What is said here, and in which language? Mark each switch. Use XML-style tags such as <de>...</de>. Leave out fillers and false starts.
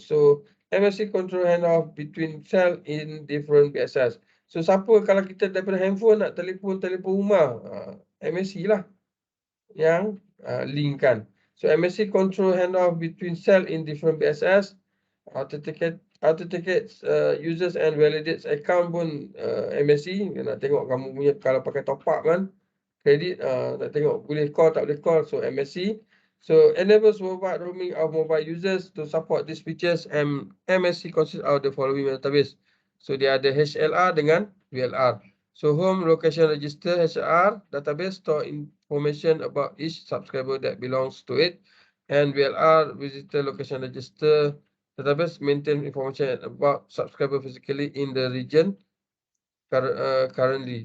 <en>So MSC control handoff between cell in different BSS.</en> <ms>So siapa kalau kita daripada handphone nak telefon rumah, MSC lah yang linkkan.</ms> <en>So MSC control handoff between cell in different BSS, authenticates users and validates account pun MSC.</en> <ms>Nak tengok kamu punya kalau pakai top up kan, kredit, nak tengok boleh call tak boleh call. So MSC.</ms> <en>So enables worldwide roaming of mobile users. To support these features, MSC consists of the following database.</en> <ms>So dia ada HLR dengan VLR.</ms> <en>So home location register HLR database store information about each subscriber that belongs to it, and VLR visitor location register database maintain information about subscriber physically in the region currently.</en>